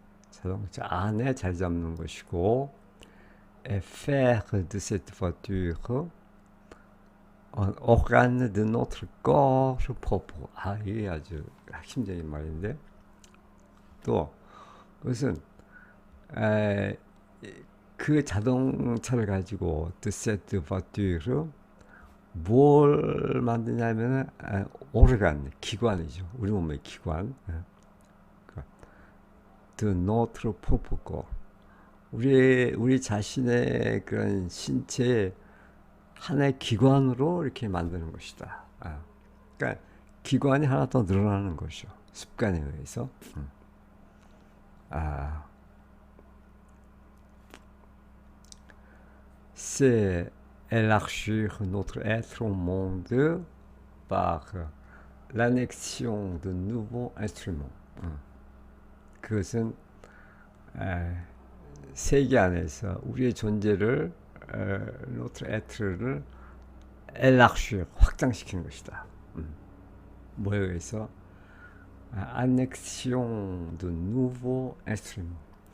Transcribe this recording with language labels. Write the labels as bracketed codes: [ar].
[ko] 자동차 안에 자리 잡는 것이고, [fr] et faire de cette voiture un organe de notre corps propre. [ko] 이게 아주 핵심적인 말인데, 또 그것은 그 자동차를 가지고 [fr] de cette voiture [ko] 뭘 만드냐면은 오르간, 기관이죠. 우리 몸의 기관. [fr] de notre propre corps. [ko] 우리 자신의 그런 신체의 하나의 기관으로 이렇게 만드는 것이다. 그러니까 기관이 하나 더 늘어나는 것이죠. 습관에 의해서. [fr] 아, c'est élargir notre être au monde par l'annexion de nouveaux instruments. [ko] 그것은 세계 안에서 우리의 존재를 notre être,를 élargir, 확장시키는 것이다. 뭐에 의해서? [fr] annexion de nouveaux instruments.